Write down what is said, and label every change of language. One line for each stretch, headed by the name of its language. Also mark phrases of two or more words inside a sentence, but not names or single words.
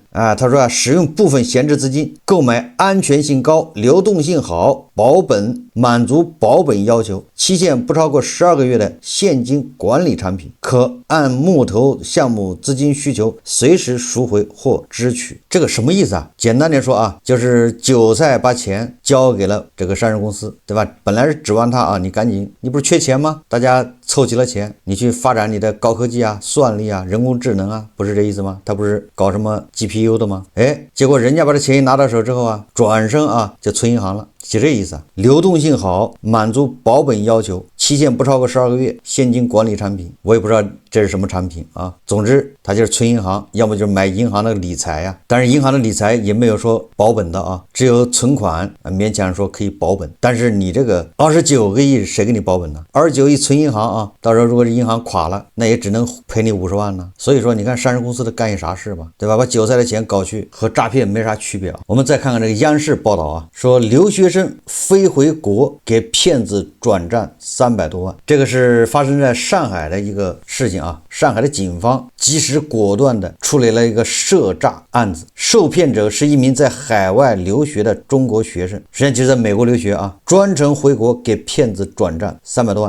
Chinese: 他說使用部分閒置資金購買安全性高、流動性好、保本滿足保本要求、期限不超过12個月的現金管理產品，可按木投項目資金需求隨時贖回或支取。這個什麼意思啊？簡單點說啊，就是韭菜把錢交給了這個上市公司，對吧？本來是指望他啊，你趕緊，你不是缺錢嗎？大家湊齊了錢，你去發展你的高科技啊、算力啊、人工智能啊，不是這意思吗？他不是搞什麼 GPU 的嗎？結果人家把這錢一拿到手之後啊，轉身啊就存銀行了。就这意思啊，流动性好，滿足保本要求，期限不超過12個月，現金管理產品。我也不知道這是什麼產品啊，總之它就是存銀行，要麼就是買銀行的理財啊。但是銀行的理財也沒有說保本的啊，只有存款勉強說可以保本。但是你這個29個億誰給你保本呢？29億存銀行啊，到時候如果是銀行垮了，那也只能賠你50萬呢。所以說你看上市公司的幹些啥事吧，對吧？把韭菜的錢搞去和詐騙沒啥區別啊。我們再看看這個央視報道啊，說留學生飛回國給騙子轉賬300多萬，這個是發生在上海的一個事情啊。上海的警方及時果斷的處理了一個涉詐案子，受騙者是一名在海外留學的中國學生，實際上就是在美國留學啊，專程回國給騙子轉賬300多萬。